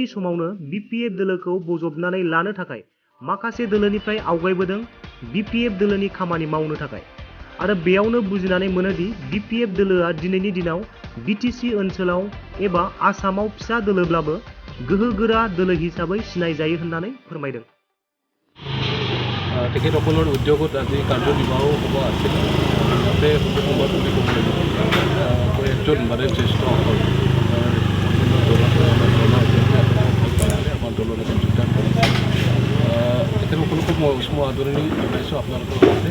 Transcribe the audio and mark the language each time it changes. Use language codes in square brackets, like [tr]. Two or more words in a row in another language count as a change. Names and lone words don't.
[brx] समावनो BPF दोलोखौ बजबनानै लानो थाखाय माखासे दोलोनिफ्राय आवगायबोदों BPF दोलोनि खामानि मावनो थाखाय आरो बेयावनो बुजिनानै मोनोदि BPF दोलोआ दिनैनि दिनाव BTC ओनसोलाव एबा आसामाव फिसा दोलोब्लाबो गोहोगोरा दोलो हिसाबै सिनायजायो होननानै फोरमायदों। [as] তেখেতসকলৰ উদ্যোগত আজি কাৰ্যনিৰ্বাহ হ'ব আছিল। তাতে সময়ত বুলি ক'ব লাগিব একজন মানে জ্যেষ্ঠসকল আমাৰ দলৰ এখন যোগদান কৰিছে। তেখেতসকলকো মই উষ্ম আদৰণি জনাইছোঁ আপোনালোকৰ সৈতে।